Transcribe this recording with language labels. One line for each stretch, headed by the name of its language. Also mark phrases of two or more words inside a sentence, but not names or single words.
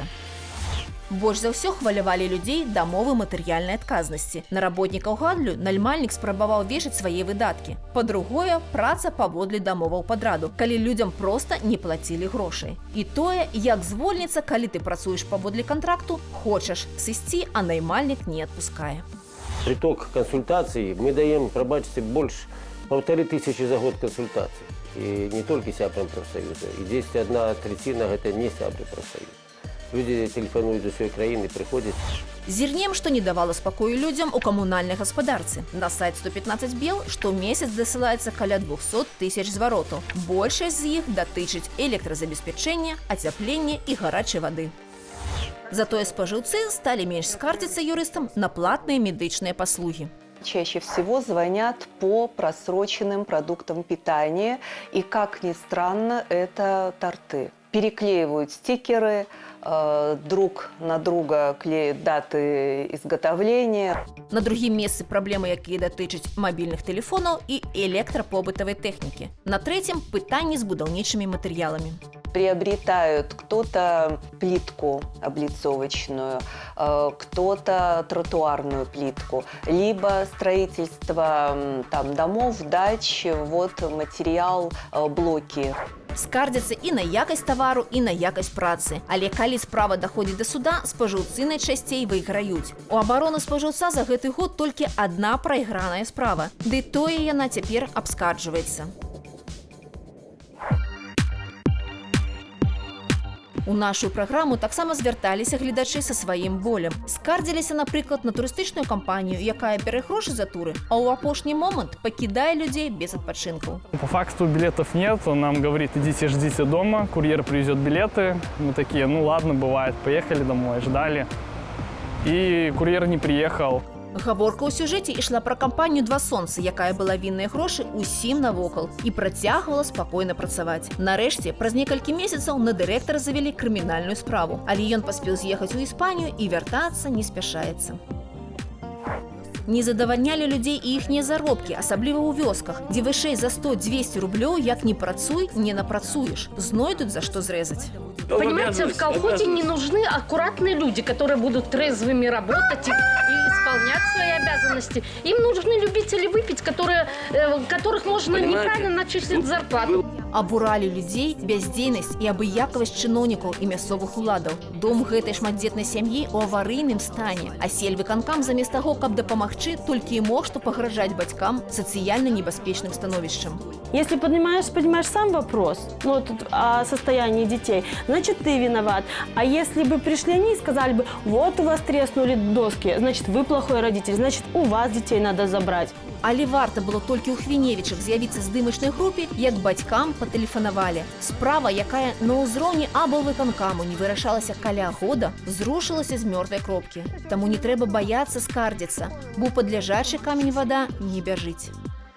Belarusian: Больш за ўсё хвалявалі людзей дамовы матэрыяльнай адказнасці. На работнікаў гандлю наймальнік спрабаваў вешаць свае выдаткі. Па-другое, праца паводле дамоваў падраду, калі людзям проста не плацілі грошай. І тое, як звольніцца, калі ты працуеш паводле кантракту, хочаш сысці, а наймальнік не адпускае.
Russian: Приток консультаций мы даем, пробачьте, больше 1500 за год консультаций. И не только сябрам профсоюза. И здесь 1/3 это не сябры профсоюза.
Belarusian: Люди тэлефануюць з усёй краіны, прыходзяць. Зірнем, што не давала спакою людзям у камунальнай гаспадарцы. На сайт 115 бел штомесяц дасылаецца каля 200 000 зваротаў. Большасць з іх датычыць электразабеспячэння, ацяплення і гарачай вады. Затое спажыўцы сталі менш скардзіцца юрыстам на платныя медычныя паслугі.
Russian: Чаще всего звонят по просроченным продуктам питания, и, как ни странно, это торты. Переклеивают стикеры, друг на друга клеят даты изготовления.
Belarusian: На другім месцы праблемы, якія датычаць мабільных тэлефонаў і электрапобытавай тэхнікі. На трэцім пытанні з будаўнічымі матэрыяламі.
Russian: Приобретают кто-то плитку облицовочную, кто-то тротуарную плитку, либо строительство там, домов, дач, вот материал, блоки.
Belarusian: Скардзяцца і на якасць тавару, і на якасць працы. Але калі справа даходзіць да суда, спажыўцы найчасцей выйграюць. У абароны спажыўца за гэты год толькі адна прайграная справа. Ды тое яна цяпер абскарджваецца. У нашу праграму таксама звярталіся гледачы са сваім болем. Скардзіліся, напрыклад, на турыстычную кампанію, якая бярэ грошы за туры, а ў апошні момант пакідае людзей без адпачынкаў.
Russian: По факту билетов нет, он нам говорит, идите, ждите дома, курьер привезет билеты. Мы такие, ну ладно, бывает, поехали домой, ждали. И курьер не приехал.
Belarusian: Гаворка ў сюжэце ішла пра кампанію «Два сонцы», якая была вінныя грошы усім навокал і працягвала спакойна працаваць. Нарэшце, праз некалькі месяцаў на дырэктара завялі крымінальную справу, але ён паспеў з'ехаць у Іспанію і вяртацца не спяшаецца. Не задавальнялі людзей і іхнія заробкі, асабліва ў вёсках, дзе вышэй за 100-200 рублёў, як не працуй, не напрацуеш. Знойдуць за што зрэзаць.
Russian: Понимаете, в колхозе не нужны аккуратные люди, которые будут трезвыми работать и выполнять свои обязанности. Им нужны любители выпить, которых можно неправильно начислить зарплату.
Belarusian: Абуралі людзей бяздзейнасць і абыякавасць чыноўнікаў і мясцовых уладаў. Дом гэтай шматдзетнай сям'і ў аварыйным стане, а сельвыканкам замест таго, каб дапамагчы, толькі і мог што пагражаць бацькам сацыяльна небяспечным становішчам.
Russian: Если понимаешь сам вопрос, о состоянии детей, значит, ты виноват. А если бы пришли они и сказали бы, вот у вас треснули доски, значит, вы плохой родитель, значит, у вас детей надо забрать.
Belarusian: Але варта было толькі ў Хвіневічах з'явіцца здымачнай групе, як бацькам патэлефанавалі. Справа, якая на ўзроўні аблвыканкаму не вырашалася каля года, зрушылася з мёртвай кропкі. Таму не трэба баяцца скардзіцца, бо падляжачы камень вада не бяжыць.